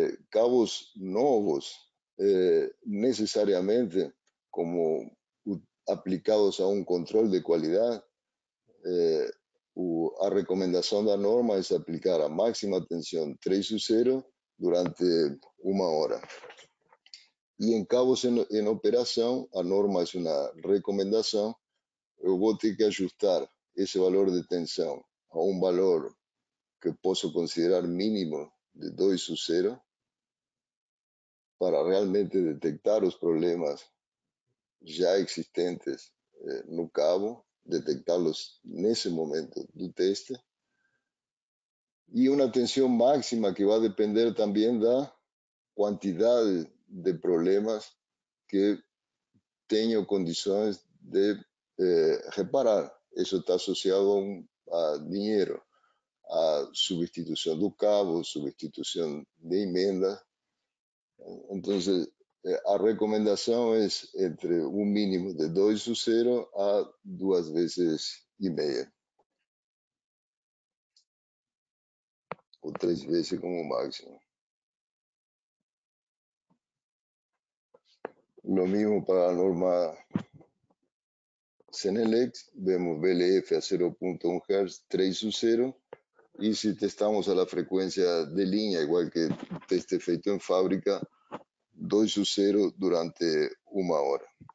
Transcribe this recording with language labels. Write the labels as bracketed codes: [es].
[es] Cabos nuevos necesariamente como aplicados a un control de calidad, a recomendación de la norma es aplicar a máxima tensión 3U0 durante 1 hora. [pt] E em cabos em operação, a norma é uma recomendação, eu vou ter que ajustar esse valor de tensão a um valor que posso considerar mínimo de 2/0 para realmente detectar os problemas já existentes no cabo, detectá-los nesse momento do teste, e uma tensão máxima que vai depender também da quantidade de problemas que tenho condições de reparar. Isso está associado a dinheiro, a substituição do cabo, substituição de emenda. Então, a recomendação é entre um mínimo de 2/0 a 2,5 vezes, ou 3 vezes como máximo. [es] Lo mismo para la norma Senelec, vemos BLF a 0.1 Hz, 3/0, y si testamos a la frecuencia de línea, igual que [pt] teste feito [es] en fábrica, 2/0 durante 1 hora.